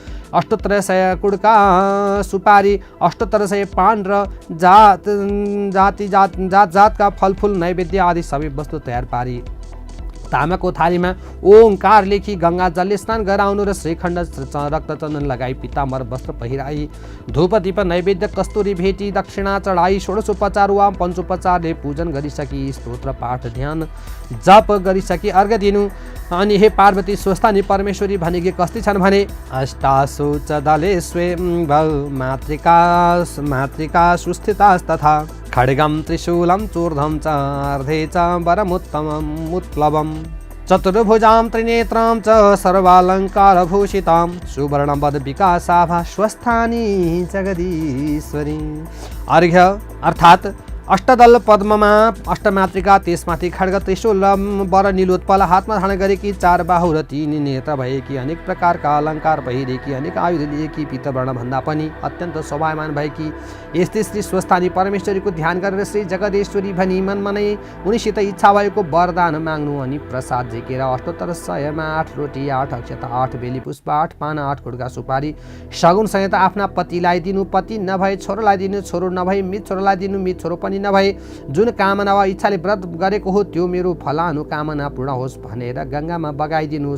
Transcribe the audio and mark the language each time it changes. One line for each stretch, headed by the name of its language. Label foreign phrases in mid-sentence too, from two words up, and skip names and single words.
Nepali: 78 कुड्का सुपारी, 78 पान र जातका फलफुल नैवेद्य आदि सबै वस्तु तयार पारी तामाको थालीमा ओंकार लेखी गंगा जलले स्नान गराउनु र श्रीखण्ड रक्तचन्दन लगाई पीताम्बर वस्त्र पहिराई धूप दीप नैवेद्य कस्तुरी भेटी दक्षिणा चढाई षोडशोपचार वा पञ्चोपचारले पूजन गरिसकी स्तोत्र पाठ ध्यान जप गरिसकी अर्घ दिनु। अनि हे पार्वती स्वस्थानी परमेश्वरी भनेकी कस्ती छन् भने
Sanskrit: अष्टासु च दले स्वयं मातृका सुस्थितास्तथा खड्गम त्रिशूलं चूर्धं च अर्धे च वरमुत्तमम् उत्प्लवम् चतुर्भुजां त्रिनेत्रां च सर्वालङ्कारभूषितां सुवर्णवद विकासाभा स्वस्थानी जगदीश्वरी।
Nepali: अर्घ्य अर्थात् अष्टदल पद्ममा अष्टमातृका त्यसमाथि खड्ग त्रिशूल वर नीलोत्पल हातमा धारण गरेकी 4 बाहु र 3 नेत्र भएकी अनेक प्रकारका अलङ्कार पहिरेकी अनेक आयुध लिएकी पितृवर्णभन्दा पनि अत्यन्त शोभायमान भएकी यस्तै श्री स्वस्थानी परमेश्वरीको ध्यान गरेर श्री जगदेश्वरी भनी मनमा नै उनीसित इच्छा भएको वरदान माग्नु अनि प्रसाद झिकेर अष्टोत्तर 100मा 8 रोटी 8 अक्षता 8 बेली पुष्प 8 पाना 8 खुड्का सुपारी सगुन सहित आफ्ना पतिलाई दिनु, पति नभए छोरोलाई दिनु, छोरो नभए मित छोरोलाई दिनु, मित छोरो पनि नभए जुन कामना वा इच्छाले व्रत गरेको हो त्यो मेरो फलानु कामना पूर्ण होस् भनेर गङ्गामा बगाइदिनु।